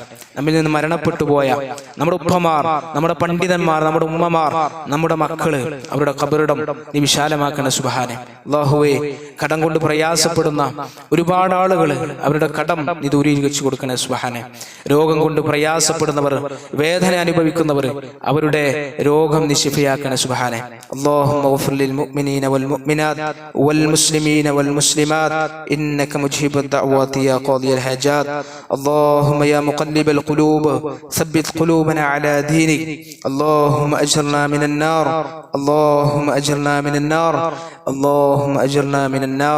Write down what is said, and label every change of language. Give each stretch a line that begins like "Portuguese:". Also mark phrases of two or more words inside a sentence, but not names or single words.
Malayalam: നമ്മിൽ നിന്ന് മരണപ്പെട്ടു പോയ നമ്മുടെ ഉപ്പമാർ, നമ്മുടെ പണ്ഡിതന്മാർ, നമ്മുടെ ഉമ്മമാർ, നമ്മുടെ മക്കള്, അവരുടെ ഖബറിടം നീ വിശാലമാക്കണ സുബ്ഹാനെ. അല്ലാഹുവേ, കടം കൊണ്ട് പ്രയാസപ്പെടുന്ന ഒരുപാട് ആളുകൾ, അവരുടെ കടം നീ ദൂരീകരിച്ചു കൊടുക്കണേ സുബ്ഹാനെ. രോഗം കൊണ്ട് പ്രയാസപ്പെടുന്നവർ, വേദന അനുഭവിക്കുന്നവർ, അവരുടെ രോഗം നീ ശിഫയാക്കണേ സുബ്ഹാനെ.
Arabic: اللهم اغفر للمؤمنين والمؤمنات والمسلمين والمسلمات إنك مجيب الدعوات يا قاضي الحاجات. اللهم يا مقلب القلوب ثبت قلوبنا على دينك. اللهم أجرنا من النار، اللهم أجرنا من النار، اللهم أجرنا من النار.